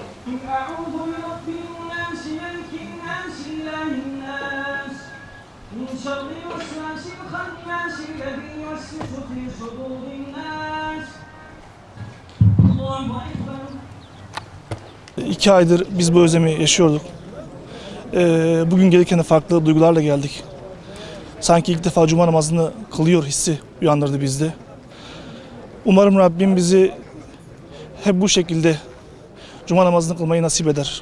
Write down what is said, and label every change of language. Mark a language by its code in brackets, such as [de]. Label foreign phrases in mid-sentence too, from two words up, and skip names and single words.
[ar] أعوذ برب الناس ملك الناس إله الناس من شر الوسواس الخناس الذي يوسوس في صدور الناس. الله أكبر. [tr] 2 aydır biz bu özlemi yaşıyorduk. Bugün gelirken de farklı duygularla geldik. Sanki ilk defa cuma namazını kılıyor hissi uyandırdı bizde. Umarım Rabbim bizi hep bu şekilde cuma namazını kılmayı nasip eder.